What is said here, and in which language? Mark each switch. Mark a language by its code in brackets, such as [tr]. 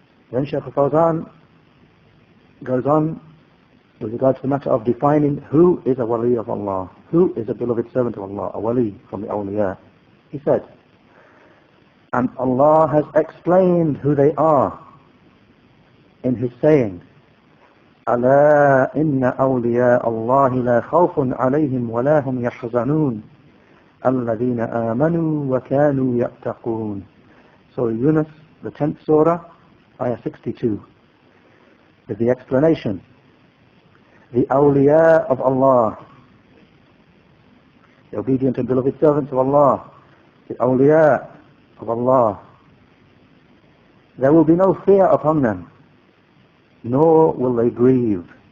[en] Then Shaykh Fawzan goes on with regard to the matter of defining who is a wali of Allah, who is a beloved servant of Allah, a wali from the awliya. He said, and Allah has explained who they are in his saying, [ar] ألا إن أولياء الله لا خوف عليهم ولا هم يحزنون الذين آمنوا وكانوا يتقون. [en] So Yunus, the 10th surah, ayah 62, with the explanation. The awliyaa of Allah, the obedient and beloved servants of Allah, the awliyaa of Allah, there will be no fear upon them, nor will they grieve.